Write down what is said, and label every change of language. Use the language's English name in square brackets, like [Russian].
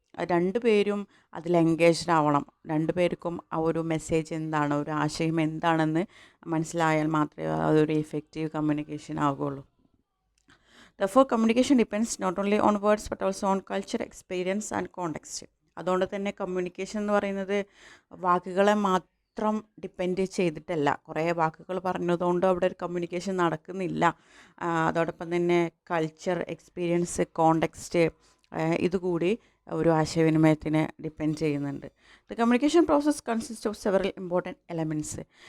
[Malayalam] രണ്ടുപേരും അതിൽ എൻഗേജ്ഡ് ആവണം. രണ്ടുപേർക്കും ആ ഒരു മെസ്സേജ് എന്താണ്, ഒരു ആശയം എന്താണെന്ന് മനസ്സിലായാൽ മാത്രമേ അതൊരു effective communication ആകുള്ളൂ. [English] Therefore, communication depends not only on words but also on culture, experience and context. [Malayalam] അതുകൊണ്ട് തന്നെ കമ്മ്യൂണിക്കേഷൻ എന്ന് പറയുന്നത് വാക്കുകളെ മാത്രം ഡിപ്പെൻഡ് ചെയ്തിട്ടല്ല. കുറേ വാക്കുകൾ പറഞ്ഞതുകൊണ്ട് അവിടെ ഒരു കമ്മ്യൂണിക്കേഷൻ നടക്കുന്നില്ല. അതോടൊപ്പം തന്നെ കൾച്ചർ, എക്സ്പീരിയൻസ്, കോണ്ടെക്സ്റ്റ് ഇതുകൂടി ഒരു ആശയവിനിമയത്തിനെ ഡിപ്പെൻഡ് ചെയ്യുന്നുണ്ട്. [English] The communication process consist of several important elements.